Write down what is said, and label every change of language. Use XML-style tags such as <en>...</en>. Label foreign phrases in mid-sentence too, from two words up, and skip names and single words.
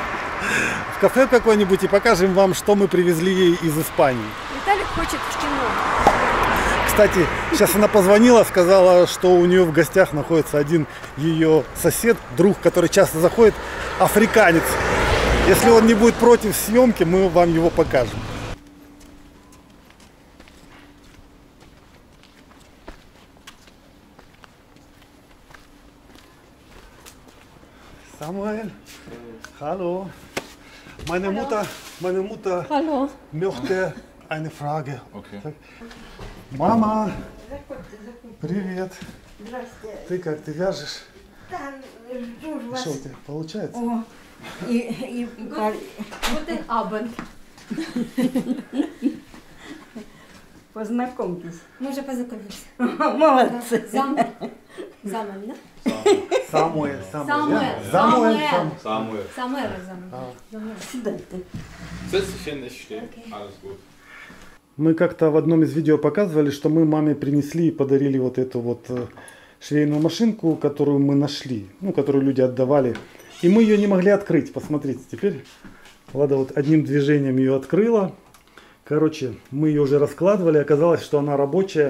<ru>В кафе какое-нибудь и покажем вам, что мы привезли ей из Испании. Виталик хочет в кино. Кстати, сейчас она позвонила, сказала, что у нее в гостях находится один ее сосед, друг, который часто заходит, африканец. Если он не будет против съемки, мы вам его покажем.</ru> <de>Samuel, hallo. Meine Mutter Hallo. möchte eine Frage. Okay.</de> <ru>Мама, привет. Здравствуйте. Ты как, ты вяжешь? Там жду вас. Что у тебя получается? О, и</ru> <de>Guten Abend.</de> <ru>познакомьтесь. Мы уже познакомились. Молодцы. Замуэль, да? Самуэль. Самуэль. Samuel. Самуэль. Сюда ты.</ru> <de>Setz dich hin, ich stehe. Alles gut.</de> <ru>Мы как-то в одном из видео показывали, что мы маме принесли и подарили вот эту вот швейную машинку, которую мы нашли, ну, которую люди отдавали. И мы ее не могли открыть. Посмотрите, теперь Влада вот одним движением ее открыла. Короче, мы ее уже раскладывали, оказалось, что она рабочая.</ru>